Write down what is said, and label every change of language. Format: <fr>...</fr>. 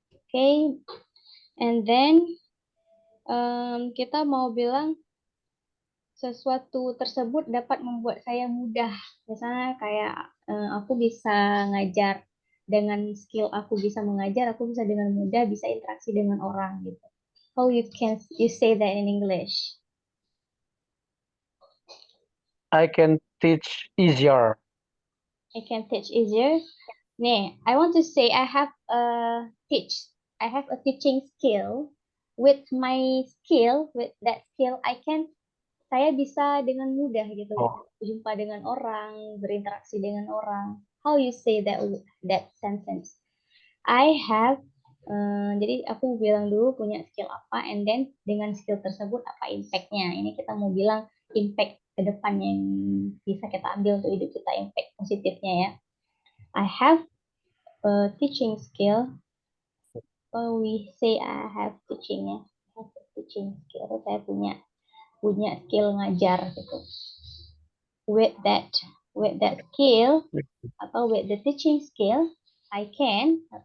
<id>Okay, and then kita mau bilang sesuatu tersebut dapat membuat saya mudah. Misalnya kayak aku bisa ngajar dengan skill aku bisa mengajar, aku bisa dengan mudah bisa interaksi dengan orang gitu.</id> <en>How you say that in English? I can teach easier. I can teach easier. Nih, I want to say I have a teaching skill. With my skill, with that skill,</en> <id>saya bisa dengan mudah gitu, jumpa dengan orang, berinteraksi dengan orang.</id> <en>How you say that sentence?</en> <id>I have, jadi aku bilang dulu punya skill apa, and then dengan skill tersebut apa impact-nya. Ini kita mau bilang impact ke depan yang bisa kita ambil untuk hidup kita, impact positifnya ya.</id> <en>I have a teaching skill. We say I have teaching ya. I have a teaching skill.</en> <id>Saya punya skill ngajar gitu.</id> <en>With that skill atau with the teaching skill, I can</en>